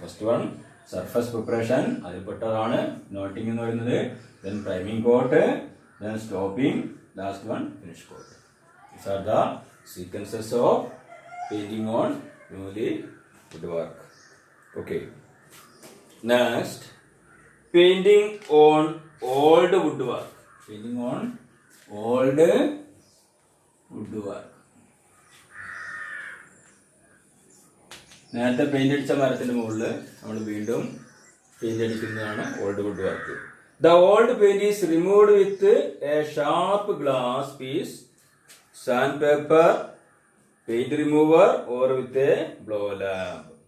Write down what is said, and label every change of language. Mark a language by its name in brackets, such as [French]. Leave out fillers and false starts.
[Malayalam] First one surface preparation, അതിൽപ്പെട്ടതാണ് noting എന്ന് പറയുന്നത്. [English] Then priming coat, then stopping, last one finish coat. These are the sequences of painting on newly woodwork. Okay. Next, painting on old woodwork. Painting on old woodwork. [Malayalam] നേരത്തെ paint അടിച്ച മരത്തിന്റെ മുകളിൽ നമ്മൾ വീണ്ടും paint അടിക്കുന്നതാണ് old wood work. [English] The old paint is removed with a sharp glass piece, sandpaper, paint remover or with a blow lamp.